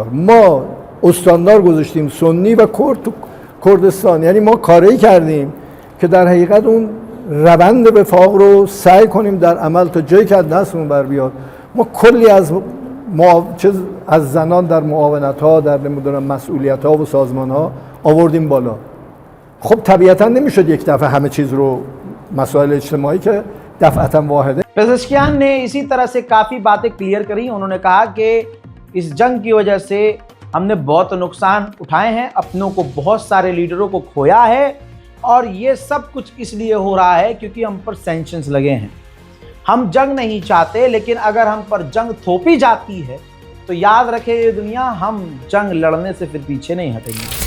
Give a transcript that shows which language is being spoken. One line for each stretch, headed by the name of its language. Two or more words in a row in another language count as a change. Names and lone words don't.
Persian: ما استاندار گذاشتیم سنی و کرد تو کردستان، یعنی ما کاری کردیم که در حقیقت اون روند وفاق رو سعی کنیم در عمل تا جایی که از دستمون بر بیاد. ما کلی از زنان در معاونت ها، در نمیدونم مسئولیت ها و سازمان ها آوردیم بالا. خب طبیعتا نمیشد یک دفعه همه چیز رو، مسائل اجتماعی که دفعتا واحده.
Hindi: पेज़ेश्कियान ने इसी तरह से काफ़ी बातें क्लियर करी। उन्होंने कहा कि इस जंग की वजह से हमने बहुत नुकसान उठाए हैं, अपनों को, बहुत सारे लीडरों को खोया है और ये सब कुछ इसलिए हो रहा है क्योंकि हम पर सैंक्शंस लगे हैं। हम जंग नहीं चाहते, लेकिन अगर हम पर जंग थोपी जाती है तो याद रखे ये दुनिया, हम जंग लड़ने से फिर पीछे नहीं हटेंगे।